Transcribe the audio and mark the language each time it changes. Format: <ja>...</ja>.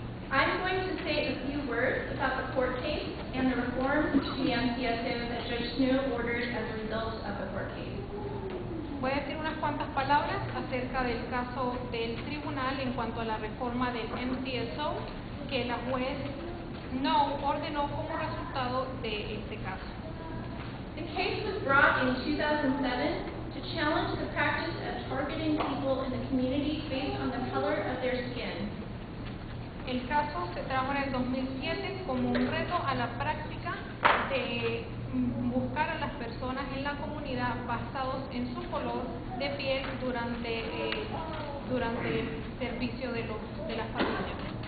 <en>I'm going to say a few words about the court case and the reforms to the MCSO that Judge Snow ordered as a result of the court case.</en> <es>Voy a decir unas cuantas palabras acerca del caso del tribunal en cuanto a la reforma del MCSO que la juez no ordenó como resultado de este caso.</es> <en>The case was brought in 2007 to challenge the practice of targeting people in the community based on the color of their skin.</en> <es>El caso se trajo en el 2007 como un reto a la práctica de buscar a las personas en la comunidad basados en su color de piel durante el servicio de las familias.</es>